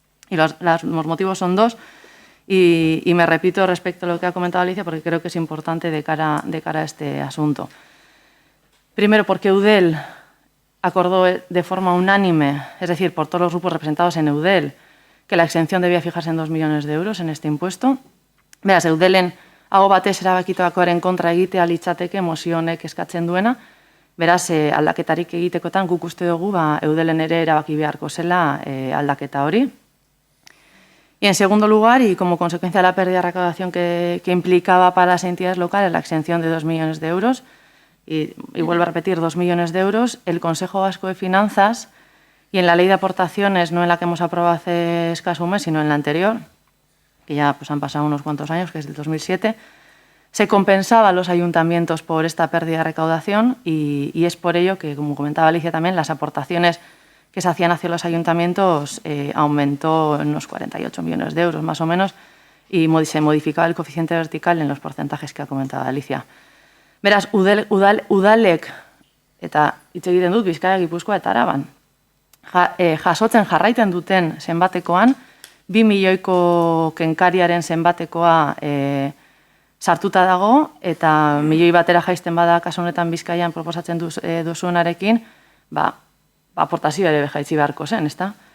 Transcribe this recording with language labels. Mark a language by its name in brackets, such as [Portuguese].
[Spanish] Y los motivos son dos, y me repito respecto a lo que ha comentado Alicia, porque creo que es importante de cara a este asunto. Primero, porque Eudel acordó de forma unánime, es decir, por todos los grupos representados en Eudel, que la exención debía fijarse en 2 millones de euros en este impuesto. [Basque] Beraz, Eudelen aho batez erabakitakoaren kontra egitea litzateke mozio honek eskatzen duena. Beraz, aldaketarik egitekotan guk uste dugu Eudelen ere erabaki beharko zela aldaketa hori. [Spanish] Y en segundo lugar, y como consecuencia de la pérdida de recaudación que implicaba para las entidades locales la exención de 2 millones de euros, y vuelvo a repetir, 2 millones de euros, el Consejo Vasco de Finanzas, y en la ley de aportaciones, no en la que hemos aprobado hace escaso un mes, sino en la anterior, que ya pues, han pasado unos cuantos años, que es del 2007, se compensaba a los ayuntamientos por esta pérdida de recaudación y es por ello que, como comentaba Alicia también, las aportaciones que se hacían hacia los ayuntamientos aumentó en unos 48 millones de euros más o menos y se modificaba el coeficiente vertical en los porcentajes que ha comentado Alicia. [Basque] Beraz, udalek, eta hitz egiten dut Bizkaia, Gipuzkoa eta Araban, jasotzen jarraiten duten zenbatekoan, 2 milioiko kenkariaren zenbatekoa sartuta dago, eta 1 milioi batera jaisten bada kasu honetan Bizkaian proposatzen duzuenarekin, aportazioa ere jaitsi beharko zen, ezta?